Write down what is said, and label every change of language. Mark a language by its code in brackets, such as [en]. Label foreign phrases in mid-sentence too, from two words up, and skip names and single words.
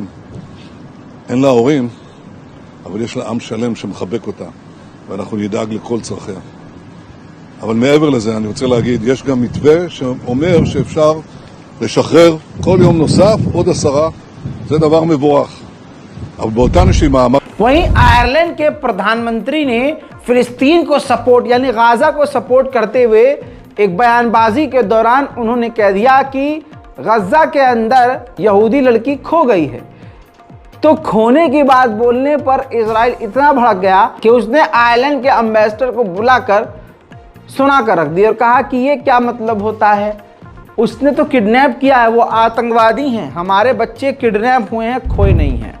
[he] אין לה הורים, אבל יש לה עם שלם שמחבק אותה, ואנחנו נדאג לכל צרכיה. אבל מעבר לזה אני רוצה להגיד, יש גם מתווה שאומר שאפשר לשחרר כל יום נוסף עוד 10, זה דבר מבורך. אבל באותה נשימה... [hi] वहीं आयरलैंड के प्रधानमंत्री ने फिलिस्तीन को सपोर्ट यानी गाजा को सपोर्ट करते हुए एक बयानबाजी के दौरान उन्होंने कह दिया कि गज्जा के अंदर यहूदी लड़की खो गई है। तो खोने की बात बोलने पर इजराइल इतना भड़क गया कि उसने आयरलैंड के एम्बेसडर को बुलाकर सुना कर रख दिया और कहा कि ये क्या मतलब होता है, उसने तो किडनैप किया है, वो आतंकवादी हैं, हमारे बच्चे किडनैप हुए हैं, खोए नहीं हैं।